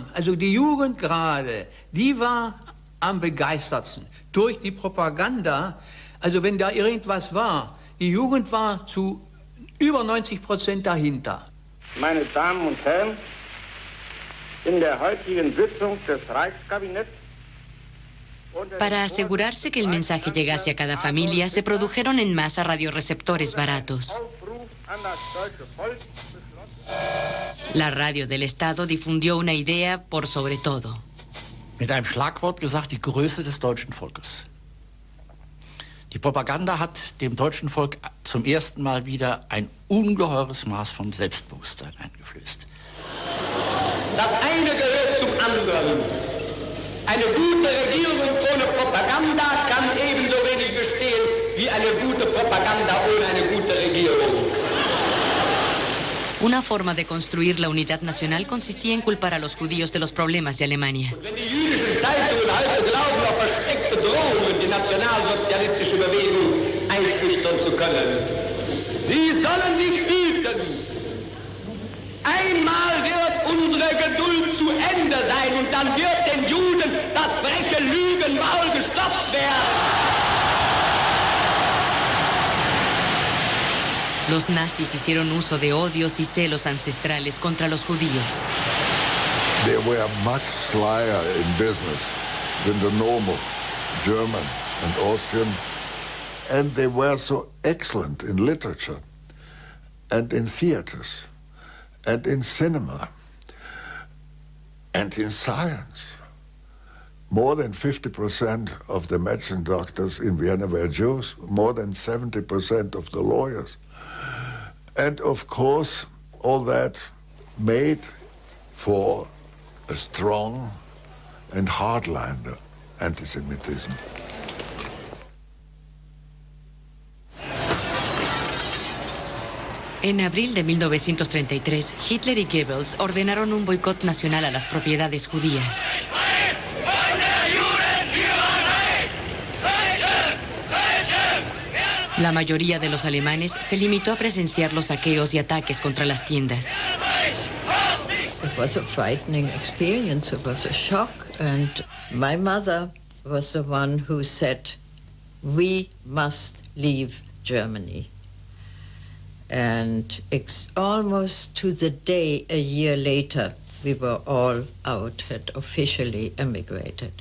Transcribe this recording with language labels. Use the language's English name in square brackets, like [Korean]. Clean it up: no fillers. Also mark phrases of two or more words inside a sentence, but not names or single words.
[German] Also die Jugend gerade, die war am begeistertsten durch die Propaganda. Also wenn da irgendwas war, die Jugend war zu über 90% dahinter. Meine Damen und Herren, in der heutigen Sitzung des Reichskabinetts [Spanish] Para asegurarse que el mensaje llegase a cada familia, se produjeron en masa radioreceptores baratos. La radio del Estado difundió una idea por sobre todo. [German] Mit einem Schlagwort gesagt, die Größe des deutschen Volkes. Die Propaganda hat dem deutschen Volk zum ersten Mal wieder ein ungeheures Maß von Selbstbewusstsein eingeflößt. Das eine gehört zum anderen. Eine gute Regierung ohne Propaganda kann ebenso wenig bestehen wie eine gute Propaganda ohne eine gute Regierung. [Spanish] Una forma de construir la unidad nacional consistía en culpar a los judíos de los problemas de Alemania. [German] Wenn die jüdischen Zeitungen heute glauben, auf versteckte Drohungen die nationalsozialistische Bewegung einschüchtern zu können, sie sollen sich hüten. Einmal wird und dann wird den Juden das freche Lügenmaul gestopft werden. [Spanish] Los nazis hicieron uso de odios y celos ancestrales contra los judíos. [English] They were much slyer in business than the normal German and Austrian, and they were so excellent in literature and in theaters and in cinema and in science. More than 50% of the medicine doctors in Vienna were Jews, more than 70% of the lawyers. And of course, all that made for a strong and hardline anti-Semitism. [Spanish] En abril de 1933, Hitler y Goebbels ordenaron un boicot nacional a las propiedades judías. La mayoría de los alemanes se limitó a presenciar los saqueos y ataques contra las tiendas. [English] It was a frightening experience. It was a shock. And my mother was the one who said, we must leave Germany. And almost to the day a year later, we were all out, had officially emigrated.